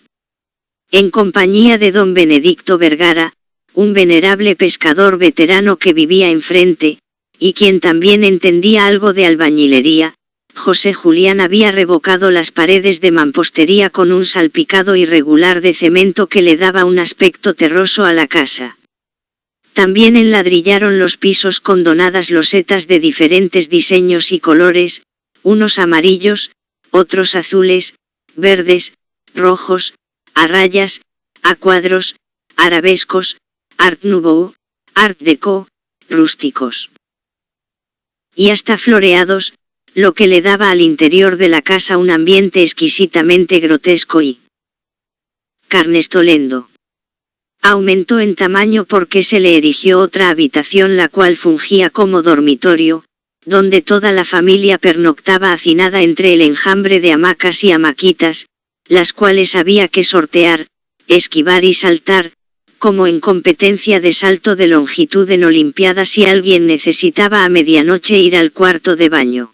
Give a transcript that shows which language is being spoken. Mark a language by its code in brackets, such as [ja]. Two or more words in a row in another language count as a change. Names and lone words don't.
[es] En compañía de don Benedicto Vergara, un venerable pescador veterano que vivía enfrente, y quien también entendía algo de albañilería, José Julián había revocado las paredes de mampostería con un salpicado irregular de cemento que le daba un aspecto terroso a la casa. También enladrillaron los pisos con donadas losetas de diferentes diseños y colores, unos amarillos, otros azules, verdes, rojos, a rayas, a cuadros, arabescos, [fr] art nouveau, art déco, [es] rústicos. Y hasta floreados, lo que le daba al interior de la casa un ambiente exquisitamente grotesco y carnestolendo. Aumentó en tamaño porque se le erigió otra habitación la cual fungía como dormitorio, donde toda la familia pernoctaba hacinada entre el enjambre de hamacas y hamaquitas, las cuales había que sortear, esquivar y saltar, como en competencia de salto de longitud en Olimpiada si alguien necesitaba a medianoche ir al cuarto de baño.